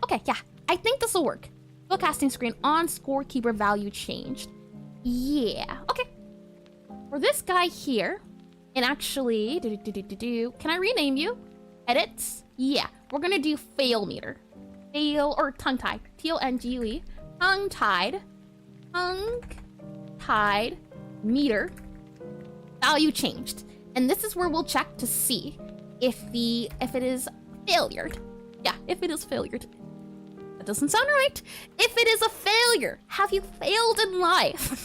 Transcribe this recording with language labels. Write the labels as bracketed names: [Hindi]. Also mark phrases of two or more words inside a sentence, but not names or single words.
[English] Okay, yeah, I think this will work. Spellcasting screen on scorekeeper value changed. Yeah, okay. For this guy here, and actually, can I rename you? Edits? Yeah, we're gonna do fail meter. Fail, or tongue-tied. T-O-N-G-U-E. Tongue-tied meter value changed. And this is where we'll check to see if it is failured. Yeah, if it is failured. That doesn't sound right. If it is a failure, have you failed in life?